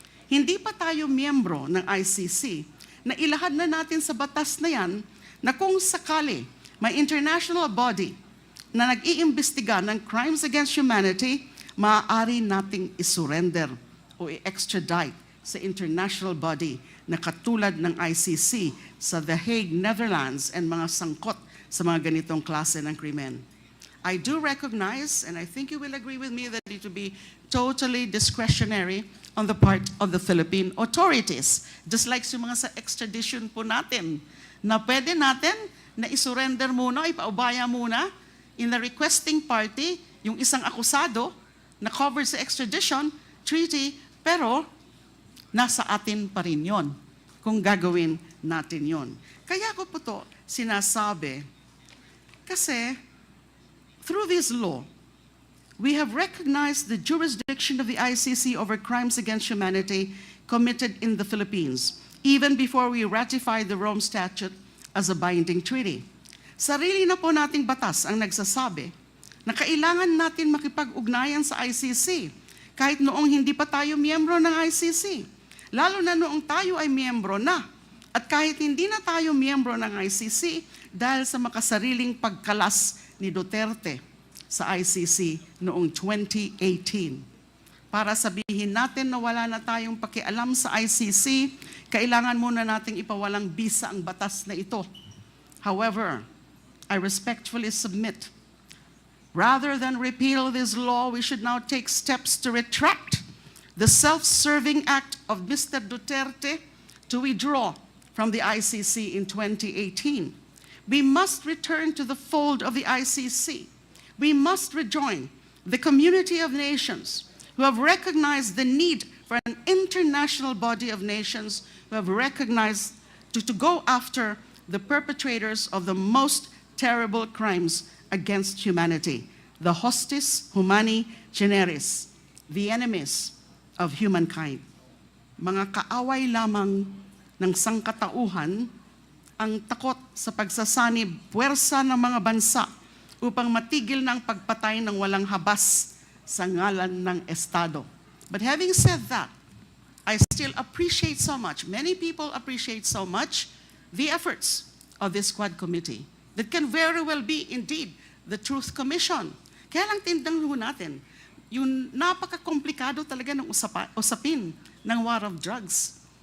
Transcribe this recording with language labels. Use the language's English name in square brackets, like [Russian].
[Filipino] Hindi pa tayo miyembro ng ICC na ilahad na natin sa batas na yan na kung sakali may international body na nag-iimbestiga ng crimes against humanity, maaari nating isurrender o i-extradite sa international body na katulad ng ICC sa The Hague, Netherlands, and mga sangkot sa mga ganitong klase ng krimen. [English] I do recognize, and I think you will agree with me, that it will be totally discretionary on the part of the Philippine authorities. [Filipino] Just like sa mga sa extradition po natin, na pwede natin na isurrender muna, ipaubaya muna [English] in the requesting party, [Filipino] yung isang akusado na covered sa extradition treaty, pero nasa atin pa rin yun kung gagawin natin yun. Kaya ko po to sinasabi, kasi [English] through this law, we have recognized the jurisdiction of the ICC over crimes against humanity committed in the Philippines, even before we ratified the Rome Statute as a binding treaty. [Filipino] Sarili na po nating batas ang nagsasabi na kailangan natin makipag-ugnayan sa ICC kahit noong hindi pa tayo miyembro ng ICC. Lalo na noong tayo ay miyembro na. At kahit hindi na tayo miyembro ng ICC dahil sa makasariling pagkalas ni Duterte sa ICC noong 2018. Para sabihin natin na wala na tayong pakialam sa ICC, kailangan muna nating ipawalang bisa ang batas na ito. [English] However, I respectfully submit, rather than repeal this law, we should now take steps to retract the self-serving act of Mr. Duterte to withdraw from the ICC in 2018. We must return to the fold of the ICC. We must rejoin the community of nations who have recognized the need for an international body of nations who have recognized to go after the perpetrators of the most terrible crimes against humanity, the [Latin] hostis humani generis, [English] the enemies of humankind. [Filipino] Mga kaaway lamang ng sangkatauhan ang takot sa pagsasanib puwersa ng mga bansa upang matigil ng pagpatay ng walang habas sa ngalan ng Estado. [English] But having said that, I still appreciate so much, many people appreciate so much the efforts of this Quad Committee that can very well be indeed the Truth Commission. [Filipino] Kaya lang tindang natin, yung napaka-komplikado talaga ng usapin ng war of drugs.